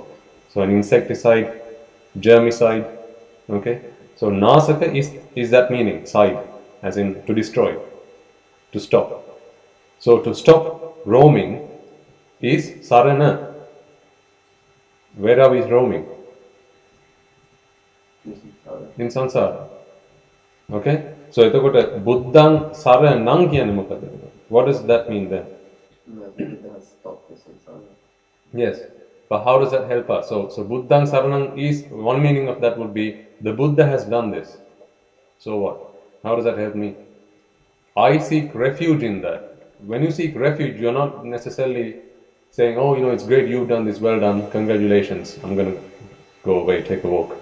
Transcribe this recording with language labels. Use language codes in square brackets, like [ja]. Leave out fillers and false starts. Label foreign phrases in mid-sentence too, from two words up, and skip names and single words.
[en] So an insecticide, germicide. Okay, so nasaka is that meaning, side, as in to destroy, to stop. So to stop roaming is sarana. Where are we roaming? In samsara. Okay? [si] So එතකොට බුද්ධං සරණං කියන්නේ මොකද? [en] What does that mean then? Yes. But how does that help us? So [pi] buddhang saranang [en] is, one meaning of that would be the Buddha has done this. So what? How does that help me? I seek refuge in that. When you seek refuge, you're not necessarily saying, oh, it's great, you've done this, well done, congratulations, I'm going to go away, take a walk.